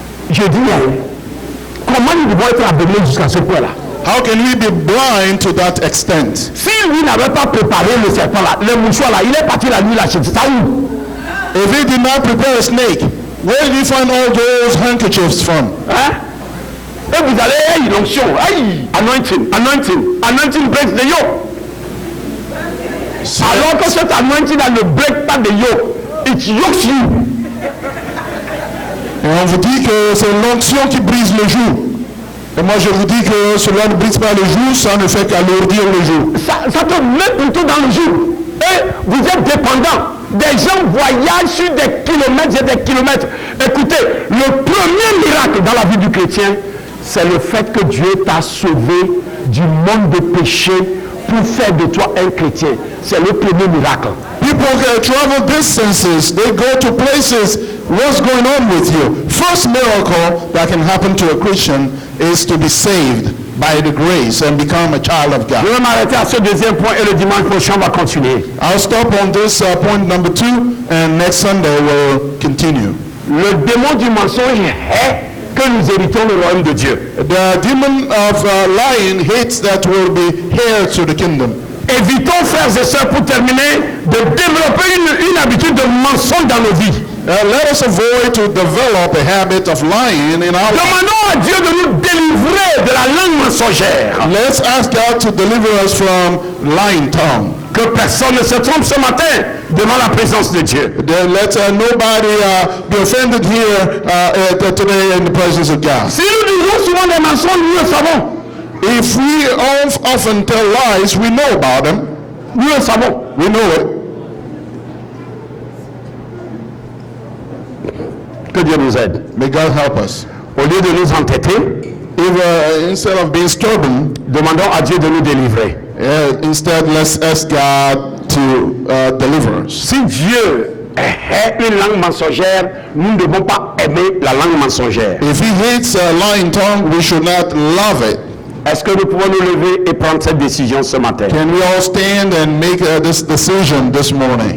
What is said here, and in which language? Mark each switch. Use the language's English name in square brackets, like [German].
[French] Je dis, comment nous devons être aveuglés jusqu'à ce point-là? [English] How can we be blind to that extent? [French] Si lui n'avait pas préparé le serpent là, le mouchoir là, il est parti la nuit l'acheter. Ça où? [English] If he did not prepare a snake, where did he find all those handkerchiefs from? [French] Hein? Et vous allez, l'onction, [English] anointing breaks the yoke. [French] Alors que cet [English] anointing [French] là ne [English] break pas the yoke, it yokes you. [French] Et on vous dit que c'est l'onction qui brise le joug. Et moi je vous dis que cela ne brise pas le joug, ça ne fait qu'alourdir le joug. Ça te met plutôt dans le joug. Et vous êtes dépendant. Des gens voyagent sur des kilomètres et des kilomètres. Écoutez, le premier miracle dans la vie du chrétien, c'est le fait que Dieu t'a sauvé du monde de péché pour faire de toi un chrétien. C'est le premier miracle. [English] People travel distances, they go to places. What's going on with you? First miracle that can happen to a Christian is to be saved by the grace and become a child of God. [French] Je vais m'arrêter à ce deuxième point et le dimanche prochain on va continuer. [English] I'll stop on this point number 2 and next Sunday we'll continue. [French] Le démon du mensonge est que nous héritons le royaume de Dieu. [English] The demon of lying hates that we'll be heirs to the kingdom. [French] Évitons, frères et sœurs, pour terminer, de développer une habitude de mensonge dans nos vies. [English] Let us avoid to develop a habit of lying in our life. [French] Demandons à Dieu de nous délivrer de la langue mensongère. [English] Let's ask God to deliver us from lying tongue. [French] Que personne ne se trompe ce matin devant la présence de Dieu. [English] Let nobody be offended here today in the presence of God. [French] Si nous disons souvent des mensonges, nous le savons. [English] If we often tell lies, we know about them. [French] Nous le savons. [English] We know it. [French] Que Dieu nous aide. [English] May God help us. [French] Au lieu de nous entêter, [English] If instead of being stubborn, [French] demandons à Dieu de nous délivrer. [English] instead let's ask God to deliver us. [French] Si Dieu est une langue mensongère, nous ne devons pas aimer la langue mensongère. [English] If he hates a lying tongue, we should not love it. [French] Est-ce que nous pouvons nous lever et prendre cette décision ce matin? [English] Can we all stand and make this decision this morning?